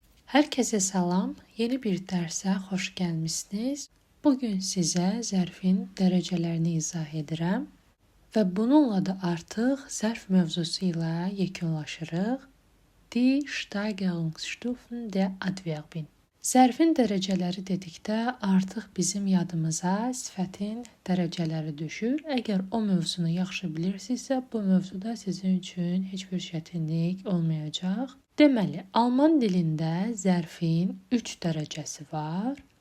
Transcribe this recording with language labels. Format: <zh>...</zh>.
<az>Herkese salam, yeni bir dərsə xoş gəlmisiniz. Bugün sizə zərfin dərəcələrini izah edirəm və bununla da artıq zərf mövzusu ilə yekunlaşırıq.</az> <de>Die Steigerungsstufen der Adverben.</de> <az>Zərfin dərəcələri dedikdə artıq bizim yadımıza sifətin dərəcələri düşür. Əgər o mövzunu yaxşı bilirsinizsə, bu mövzuda sizin üçün heç bir çətinlik olmayacaq. Deməli, alman dilində zərfin 3 dərəcəsi var.</az>